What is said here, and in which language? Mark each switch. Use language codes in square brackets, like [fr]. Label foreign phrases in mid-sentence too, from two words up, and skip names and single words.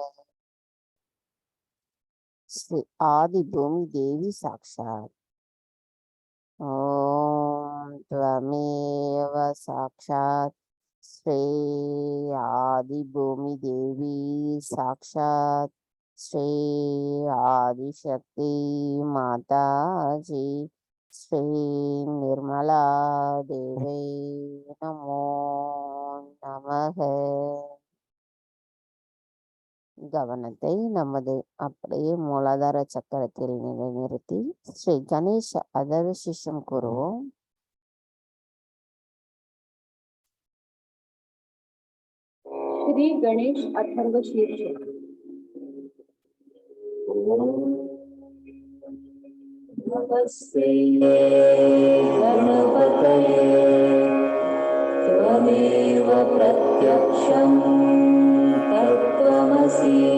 [sa] श्री आदि भूमि देवी साक्षात् ॐ त्वमेव साक्षात् श्री आदि भूमि देवी साक्षात् श्री आदिशक्ति माताजी श्री निर्मला देवी नमो नमः। [ta] கவனத்தை நமது அப்படியே மூலாதார சக்கரத்தில் நிலைநிறுத்தி ஸ்ரீ கணேஷ அதர்வசிஷம் கூறுவோம். [sa] श्री गणेश अथर्व शीर्ष नमस्ते गणपतये त्वमेव प्रत्यक्षं तत्त्वमसि